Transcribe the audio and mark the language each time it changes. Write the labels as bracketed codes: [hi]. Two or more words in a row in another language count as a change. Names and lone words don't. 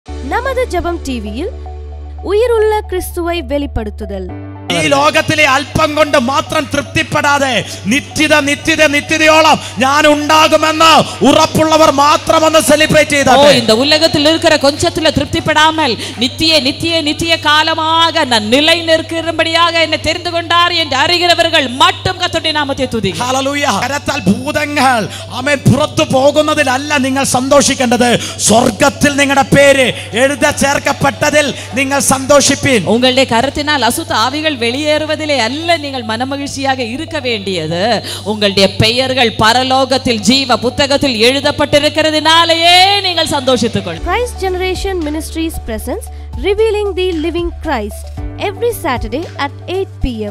[ta] நமது ஜெபம் டிவியில் உயிருள்ள கிறிஸ்துவை வெளிப்படுத்துதல். [ml] ഈ ലോകത്തിലെ അല്പം കൊണ്ട് മാത്രം തൃപ്തിപ്പെടാതെ നിത്യതയോളം ഞാൻ ഉണ്ടാകുമെന്ന് ഉറപ്പുള്ളവർ മാത്രം ഒന്ന് സെലിബ്രേറ്റ് ചെയ്താൽ, [ta] இந்த உலகத்தில் இருக்கிற கொஞ்சத்துல திருப்திப்படாமல் நித்திய காலமாக நான் நிலை நிற்கிறபடியாக என்னை தெரிந்து கொண்டார் என்று அறிகிறவர்கள் மட்டும் கர்த்தருடைய [ml] നാമത്തെ തുതിക്കുക. ഹല്ലേലൂയ. കരത്താൽ ഭൂതങ്ങൾ ആമേൻ പുറത്തു പോകുന്നതിലല്ല നിങ്ങൾ സന്തോഷിക്കേണ്ടത്, സ്വർഗ്ഗത്തിൽ നിങ്ങളുടെ പേര് എഴുതി ചേർക്കപ്പെട്ടതിൽ നിങ്ങൾ സന്തോഷിപ്പീൻ. [ta] உங்களுடைய கரத்தினால் அசுத்த ஆவிகள் வெளியேறுவதிலே அல்ல நீங்கள் மனமகிழ்ச்சியாக இருக்க வேண்டியது, உங்களுடைய பெயர்கள் பரலோகத்தில் ஜீவ புத்தகத்தில் எழுதப்பட்டிருக்கிறதினாலேயே நீங்கள் சந்தோஷித்துக் கொள்ளுங்கள். [en] Christ Generation Ministries presents Revealing the Living Christ every Saturday at 8 p.m.